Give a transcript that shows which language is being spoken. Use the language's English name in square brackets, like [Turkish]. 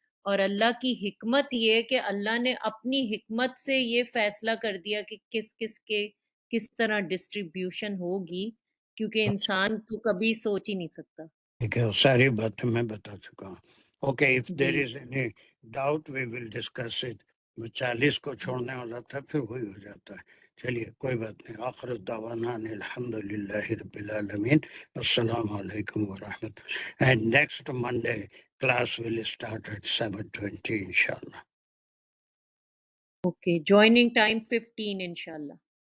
[Urdu] اور اللہ کی حکمت یہ ہے کہ اللہ نے اپنی حکمت سے یہ فیصلہ کر دیا کہ کس طرح ڈسٹریبیوشن ہوگی، کیونکہ انسان تو کبھی سوچ ہی نہیں سکتا. ٹھیک ہے، ساری باتیں میں بتا چکا ہوں. [English] okay, if there [Urdu] جی [English] Is any doubt we will discuss it. [Urdu] میں 40 کو چھوڑنے والا تھا پھر وہی ہو جاتا ہے. چلیے کوئی بات نہیں. [Arabic] آخر دعوانا الحمد للہ رب العالمین. السلام علیکم ورحمۃ. [English] And next Monday class will start at 7:20 انشاءاللہ. Okay, joining time 15 انشاءاللہ.